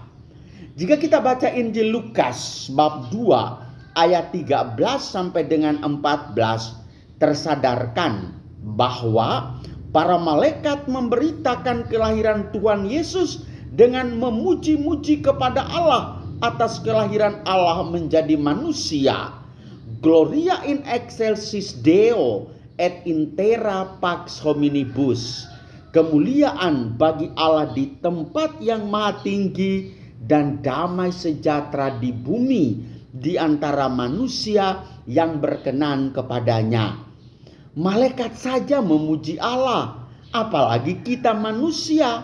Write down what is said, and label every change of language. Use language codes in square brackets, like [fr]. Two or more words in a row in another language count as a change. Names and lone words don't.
[id] Jika kita baca Injil Lukas bab 2 ayat 13 sampai dengan 14, tersadarkan bahwa para malaikat memberitakan kelahiran Tuhan Yesus dengan memuji-muji kepada Allah atas kelahiran Allah menjadi manusia. [la] Gloria in excelsis Deo et in terra pax hominibus. [id] Kemuliaan bagi Allah di tempat yang maha tinggi dan damai sejahtera di bumi di antara manusia yang berkenan kepadanya. Malaikat saja memuji Allah, apalagi kita manusia.